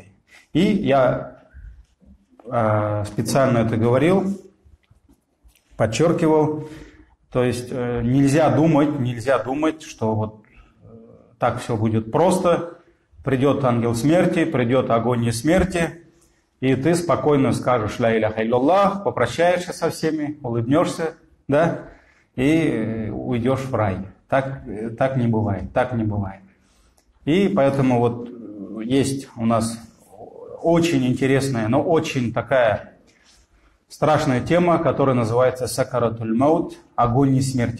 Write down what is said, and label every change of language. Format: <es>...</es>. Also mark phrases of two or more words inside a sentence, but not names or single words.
<ru>И я специально это говорил, подчеркивал, то есть нельзя думать, что вот так все будет просто. Придет ангел смерти, придет агония смерти, и ты спокойно скажешь</ru> <ar>«لا إله إلا الله»,</ar> <ru>попрощаешься со всеми, улыбнешься, да, и уйдешь в рай. Так не бывает, так не бывает. И поэтому вот есть у нас очень интересная, но очень такая страшная тема, которая называется</ru> <ar>«سكرات الموت»,</ar> <ru>агония смерти.</ru>